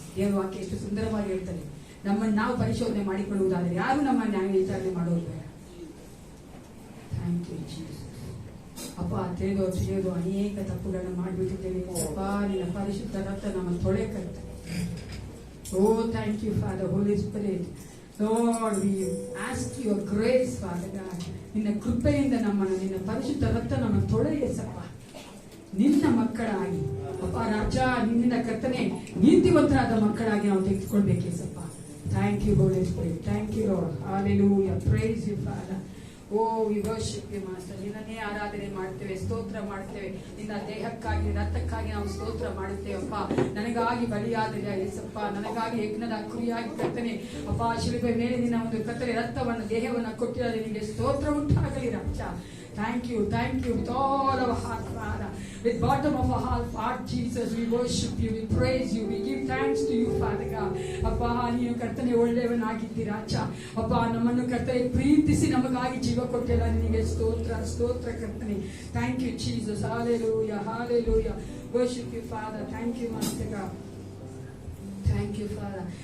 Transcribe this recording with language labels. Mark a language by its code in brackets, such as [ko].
[kn] ದೇವರ ವಾಕ್ಯ ಎಷ್ಟು ಸುಂದರವಾಗಿ ಹೇಳ್ತಾರೆ. ನಮ್ಮನ್ನು ನಾವು ಪರಿಶೋಧನೆ ಮಾಡಿಕೊಳ್ಳುವುದಾದ್ರೆ ಯಾರು ನಮ್ಮ ನ್ಯಾಯ ವಿಚಾರಣೆ ಮಾಡೋದು ಬೇಡ. [en] Thank you Jesus. [kn] ಅಪ್ಪ, ತಿಳಿದು ಅನೇಕ ತಪ್ಪುಗಳನ್ನು ಮಾಡಿಬಿಟ್ಟಿದ್ದೇವೆ. ಅಪ್ಪ, ನಿನ್ನ ಪರಿಶುದ್ಧ ರಕ್ತ ನಮ್ಮನ್ನು ತೊಳೆ ಕರ್ತದೆ. [en] Oh thank you Father, Holy Spirit. Lord, we ask your grace, Father God. [kn] ನಿನ್ನ ಕೃಪೆಯಿಂದ ನಮ್ಮನ್ನು, ನಿನ್ನ ಪರಿಶುದ್ಧ ರಕ್ತ ನಮ್ಮನ್ನು ತೊಳೆಯಸಪ್ಪ. ನಿನ್ನ ಮಕ್ಕಳಾಗಿ ಅಪ್ಪ ರಾಜ, ನಿನ್ನಿಂದ ಕರ್ತನೆ ನೀತಿವಂತರಾದ ಮಕ್ಕಳಾಗಿ ನಾವು ತೆಗೆದುಕೊಳ್ಬೇಕೇಸಪ್ಪ. [en] Thank you Holy Spirit. Thank you Lord. Hallelujah. Praise you Father. Oh we worship you master. [kn] ನಿನ್ನನ್ನೇ ಆರಾಧನೆ ಮಾಡ್ತೇವೆ, ಸ್ತೋತ್ರ ಮಾಡ್ತೇವೆ. ನಿನ್ನ ದೇಹಕ್ಕಾಗಿ, ರಕ್ತಕ್ಕಾಗಿ ನಾವು ಸ್ತೋತ್ರ ಮಾಡುತ್ತೇವಪ್ಪ. ನನಗಾಗಿ ಬಲಿಯಾದರೆ ಯೇಸಪ್ಪ, ನನಗಾಗಿ ಯಜ್ಞದ ಕುರಿಯಾಗಿ ಕರ್ತನೆ ಅಪ್ಪ, ಶಿಲುಬೆ ಮೇಲೆ ನಿನ್ನ ಒಂದು ಕತ್ತಲೆ ರಕ್ತವನ್ನು, ದೇಹವನ್ನು ಕೊಟ್ಟಿದ್ದಾರೆ. ನಿನಗೆ ಸ್ತೋತ್ರ ಉಂಟಾಗಲಿ ರಾಜ. [en] Thank you with all our heart, Father. With bottom of our heart, Jesus, we worship you, we praise you, we give thanks to you, Father God. [kn] ಅಪ್ಪ, ನೀನು ಕರ್ತನೆ ಒಳ್ಳೆಯವನಾಗಿದ್ದೀರಾ ರಾಜ. ಅಪ್ಪ, ನಮ್ಮನ್ನು ಕರ್ತನೆ ಪ್ರೀತಿಸಿ ನಮಗಾಗಿ ಜೀವ ಕೊಟ್ಟಿಲ್ಲ. ನಿನಗೆ ಸ್ತೋತ್ರ ಕರ್ತನೆ. [en] Thank you, Jesus. Hallelujah. Worship you, Father. Thank you, Master God. Thank you Father.